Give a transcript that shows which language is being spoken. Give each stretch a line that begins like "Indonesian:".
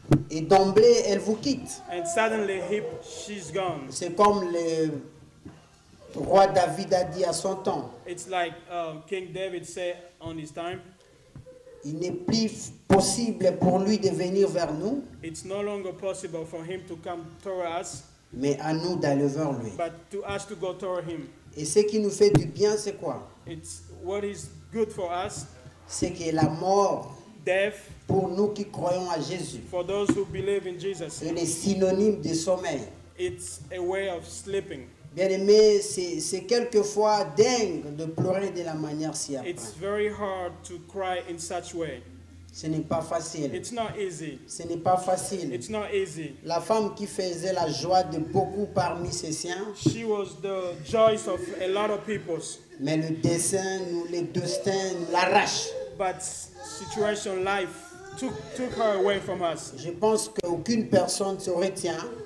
French: et d'emblée, elle vous quitte.
English: and suddenly she's gone.
French: C'est comme le roi David a dit à son temps.
English: It's like King David said on his time.
French: Il n'est plus possible pour lui de venir vers nous,
English: It's no longer possible for him to come toward us,
French: mais à nous d'aller vers lui.
English: but to us to go toward him.
French: Et ce qui nous fait du bien, c'est quoi?
English: It's what is good for us,
French: C'est que la mort,
English: death,
French: pour nous qui croyons à Jésus,
English: for those who believe in Jesus.
French: elle est synonyme de sommeil.
English: It's a way of sleeping.
French: Bien aimé, c'est quelquefois dingue de pleurer de la manière si après.
English: It's very hard to cry in such way.
French: Ce n'est pas facile.
English: It's not easy.
French: Ce n'est pas facile.
English: It's not easy.
French: La femme qui faisait la joie de beaucoup parmi ses siens,
English: She was the joy of a lot of people,
French: mais le destin, le destin nous l'arrache.
English: but situation, life took her away from us.
French: Je pense qu'aucune personne se retient.